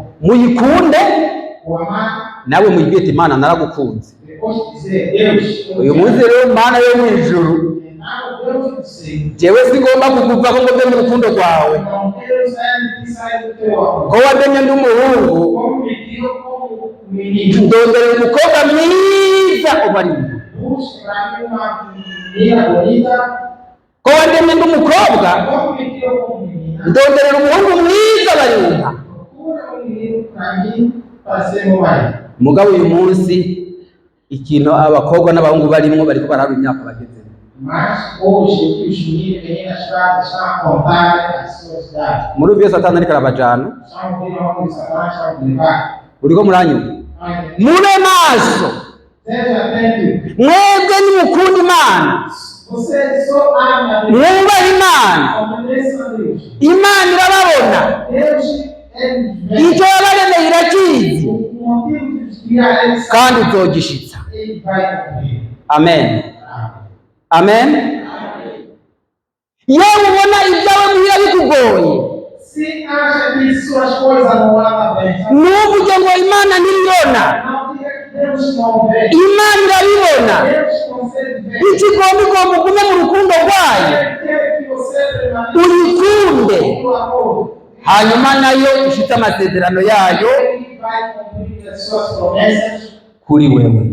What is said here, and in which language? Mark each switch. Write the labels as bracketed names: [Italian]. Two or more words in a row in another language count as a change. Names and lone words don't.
[Rundi] Muyikunde, [Portuguese] O amar, [Rundi] nawe muyibwire ati Imana naragukunze. [Portuguese] depois de dizer Deus, [Rundi] Uyu munsi rero Mana yo mw'ijuru, [Portuguese] não Deus do céu. [Rundi] jewe singomba kukuvako ngo mbe mu rukundo rwawe, [Portuguese] Então Deus é que sai do teu amor. [Rundi] ko wamenye ndi umuhungu, [Portuguese] Como pediu, como menino. [Rundi] ndondorera umukobwa mwiza ubarimo. [Portuguese] Busca para mim uma menina bonita. [Rundi] Ko wamenye ndi umukobwa, [Portuguese] Como pediu, como menina. [Rundi] ndonderera umuhungu mwiza barimo. [Portuguese] Procura um menino para mim, para ser meu marido. [Rundi] Mugabo uyu munsi ikintu abakobwa n'abahungu barimo bariko baraba imyaka bageze. [Portuguese] Mas hoje o que os meninos e meninas estão a contar as suas idades. [Rundi] Muri byo Satani ariko arabajana, [Portuguese] Estão vindo onde Satanás está a levar. [Rundi] uriko muranyumva? Mube maso, [Portuguese] Seja atento. [Rundi] mwebwe nimukunda Imana, [Portuguese] Você só ama a Deus. [Rundi] mwubahe Imana, [Portuguese] Obedeça a Deus. [Rundi] Imana irababona, [Portuguese] Deus é [Rundi] icyo yabaremeye irakizi, [Portuguese] o motivo de criar ele [Rundi] kandi uzogishitsa. [Portuguese] ele vai cumprir. [Rundi] Amen. [Portuguese] Amém. [Rundi] Amen. Yewe ubona ibyawe muhira bikugoye, [Portuguese] Se acha que suas coisas não andam bem, [Rundi] nuvuge ngo Imana ntiribona, [Portuguese] não diga que [Rundi] Imana irabibona, ikigomba ugume mu rukundo rwayo, uyikunde, hanyuma nayo ishitse amasezerano yayo kuri wewe.